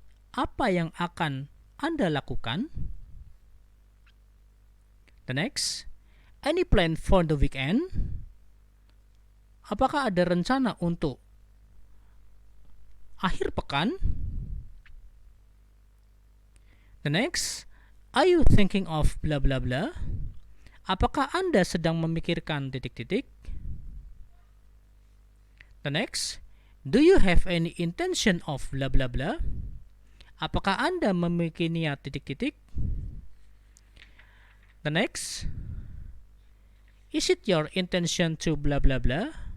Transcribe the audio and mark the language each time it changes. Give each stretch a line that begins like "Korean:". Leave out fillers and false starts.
Indonesian: Apa yang akan Anda lakukan?
English: The next, any plan for the weekend?
Indonesian: Apakah ada rencana untuk akhir pekan?
English: The next, are you thinking of blah blah blah?
Indonesian: Apakah Anda sedang memikirkan titik-titik?
English: The next, do you have any intention of blah blah blah?
Indonesian: Apakah Anda memiliki niat titik-titik?
English: The next, is it your intention to blah blah blah?